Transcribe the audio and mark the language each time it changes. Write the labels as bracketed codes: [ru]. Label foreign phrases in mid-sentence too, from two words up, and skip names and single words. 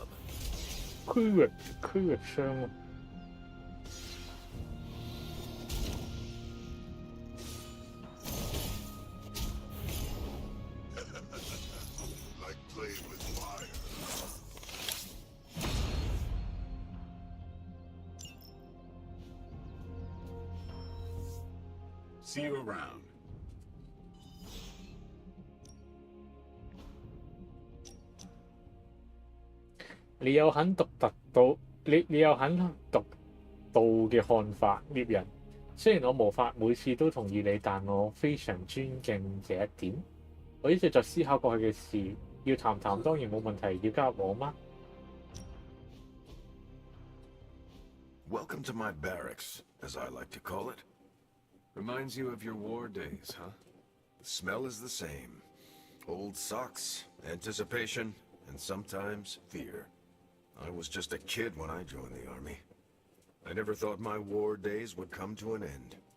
[yue] 區域傷喎。 [en] Like playing with fire. See you around. [yue] 你有很獨特到你有很獨到嘅看法，獵人。雖然我無法每次都同意你，但我非常尊敬這一點。我一直在思考過去嘅事，要談談當然冇問題，要加入我嗎？ [en] Welcome to my barracks, as I like to call it. Reminds you of your war days, huh? The smell is the same. Old socks, anticipation, and sometimes fear. I was just a kid when I joined the army. I never thought my war days would come to an end.